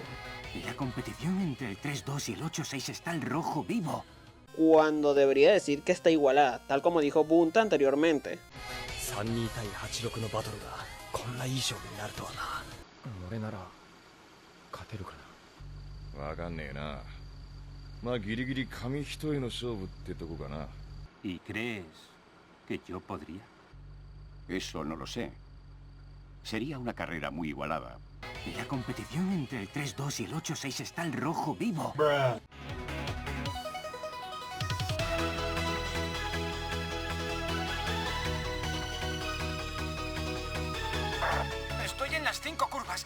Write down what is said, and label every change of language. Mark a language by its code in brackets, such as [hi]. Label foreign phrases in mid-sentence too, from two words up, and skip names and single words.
[es] La competición entre el 3-2 y el 8-6 está al rojo vivo. cuando debería decir que está igualada, tal como dijo Bunta anteriormente. [ja] 32 対86のバトルがこんないい勝負になるとはな。俺なら勝てるかな。わかんねえな。まあギリギリ紙一重の勝負ってとこかな。 [es] ¿Y crees que yo podría? Eso no lo sé. Sería una carrera muy igualada. La competición entre el 3-2 y el 8-6 está al rojo vivo. Estoy en las 5 curvas.